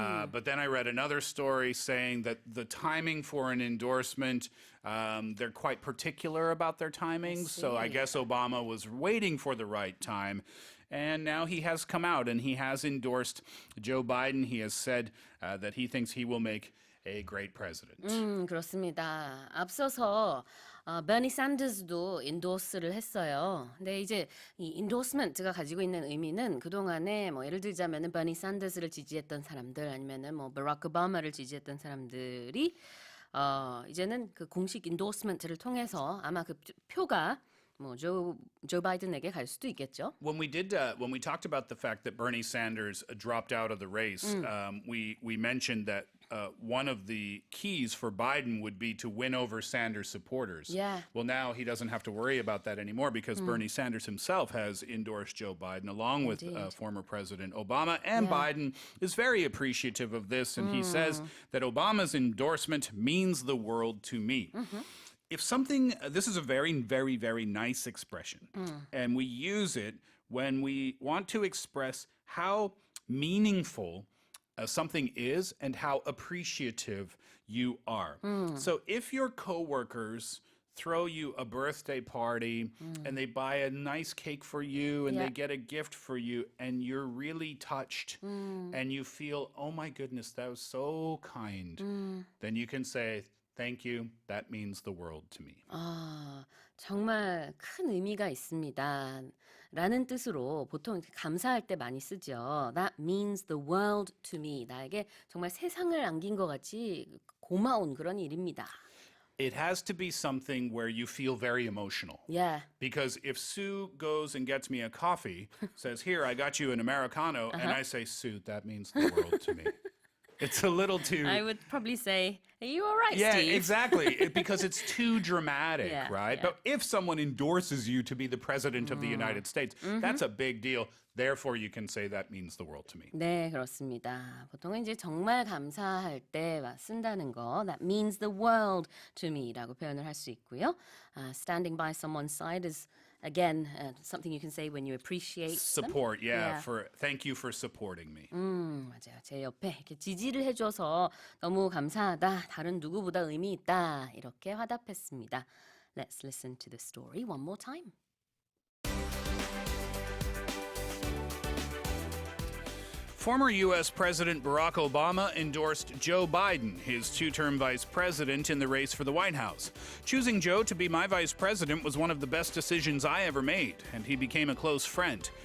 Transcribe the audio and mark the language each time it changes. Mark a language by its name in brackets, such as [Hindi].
[English] But then I read another story saying that the timing for an endorsement, they're quite particular about their timings. So I guess Obama was waiting for the right time. And now he has come out and he has endorsed Joe Biden. He has said that he thinks he will make a great president. [Korean] 그렇습니다. 앞서서 버니 샌더스도 인도스를 했어요. 근데 이제 이 인도스먼트가 가지고 있는 의미는 그동안에 뭐 예를 들자면은 버니 샌더스를 지지했던 사람들 아니면은 뭐 버락 오바마를 지지했던 사람들이 이제는 그 공식 인도스먼트를 통해서 아마 그 표가 조 바이든에게 갈 수도 있겠죠. [English] When we talked about the fact that Bernie Sanders dropped out of the race, we mentioned that one of the keys for Biden would be to win over Sanders supporters. Yeah. Well, now he doesn't have to worry about that anymore because Bernie Sanders himself has endorsed Joe Biden along with former President Obama, and Biden is very appreciative of this, and he says that Obama's endorsement means the world to me. If something, this is a very, very, very nice expression, and we use it when we want to express how meaningful something is and how appreciative you are. So if your coworkers throw you a birthday party and they buy a nice cake for you and they get a gift for you and you're really touched and you feel, oh my goodness, that was so kind, then you can say, thank you. That means the world to me. [Korean] 정말 큰 의미가 있습니다. 라는 뜻으로 보통 이렇게 감사할 때 많이 쓰죠. [English] That means the world to me. [Korean] 나에게 정말 세상을 안긴 것 같이 고마운 그런 일입니다. [English] It has to be something where you feel very emotional. Yeah. Because if Sue goes and gets me a coffee, says, here, I got you an Americano, and I say, Sue, that means the world to me. It's a little too... I would probably say, are you all right, Yeah, Steve? exactly. Because it's too dramatic, Yeah, right? yeah. But if someone endorses you to be the president of the United States, that's a big deal. Therefore, you can say that means the world to me. [Korean] 네, 그렇습니다. 보통은 이제 정말 감사할 때 쓴다는 거, [English] that means the world to me [Korean] 라고 표현을 할 수 있고요. [English] Standing by someone's side is again something you can say when you appreciate Support, them. yeah. Thank you for supporting me. [Korean] 맞아요. 제 옆에 이렇게 지지를 해줘서 너무 감사하다. 다른 누구보다 의미 있다. 이렇게 화답했습니다. [English] Let's listen to the story one more time. Former U.S. President Barack Obama endorsed Joe Biden, his two-term vice president, in the race for the White House. Choosing Joe to be my vice president was one of the best decisions I ever made, and he became a close friend.